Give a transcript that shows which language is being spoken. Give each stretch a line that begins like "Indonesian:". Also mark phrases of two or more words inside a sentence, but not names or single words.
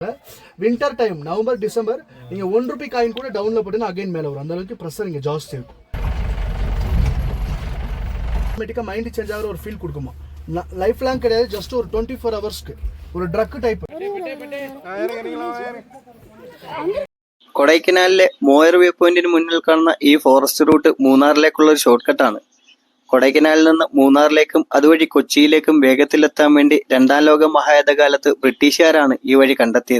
English: winter time November December
Tamil: நீங்க ₹1 காயின் கூட டவுன்ல போட்டீங்கன்னா அகைன் மேல வரும். அந்த அளவுக்கு ப்ரெஷர் இங்க ஜாஸ்தி இருக்கும். ஆட்டோமேட்டிக்கா
English: mind change
Tamil: ஆகிற ஒரு ஃபீல் கொடுக்குமா.
English: life long
Tamil: கிடையாது, ஜஸ்ட் ஒரு 24 ஹவர்ஸ்க்கு ஒரு ட்ரக் டைப்.
Malayalam: കൊടൈക്കനാലിലെ മോയർ വ്യൂ പോയിന്റിന് മുന്നിൽ കാണുന്ന ഈ
English: forest route
Malayalam: മൂന്നാറിലേക്കുള്ള ഒരു ഷോർട്ട് കട്ടാണ്. കൊടൈക്കനാലിൽ നിന്ന് മൂന്നാറിലേക്കും അതുവഴി കൊച്ചിയിലേക്കും വേഗത്തിലെത്താൻ വേണ്ടി രണ്ടാം ലോക മഹായുദ്ധകാലത്ത് ബ്രിട്ടീഷുകാരാണ് ഈ വഴി കണ്ടെത്തിയത്.